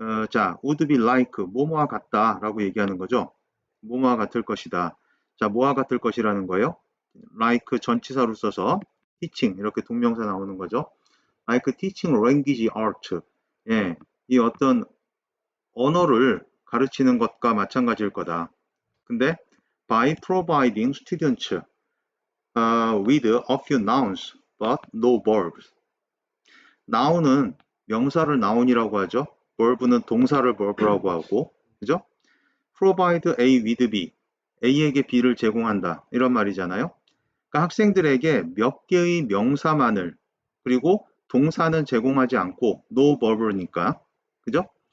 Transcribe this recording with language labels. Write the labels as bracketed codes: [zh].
[ko] 자, would be like 뭐뭐와 같다라고 얘기하는 거죠. 뭐뭐와 같을 것이다. 자, 뭐와 같을 것이라는 거예요. like 전치사로 써서 teaching 이렇게 동명사 나오는 거죠. [en] like teaching language art. [ko] 이 어떤 언어를 가르치는 것과 마찬가지일 거다. [en] 근데 by providing students with a few nouns but no verbs. [ko] noun은 명사를 noun이라고 하죠. verb는 동사를 verb라고 하고, 그죠? provide A with B. A에게 B를 제공한다. 이런 말이잖아요. 그러니까 학생들에게 몇 개의 명사만을, 그리고 동사는 제공하지 않고 no verb니까, 그죠?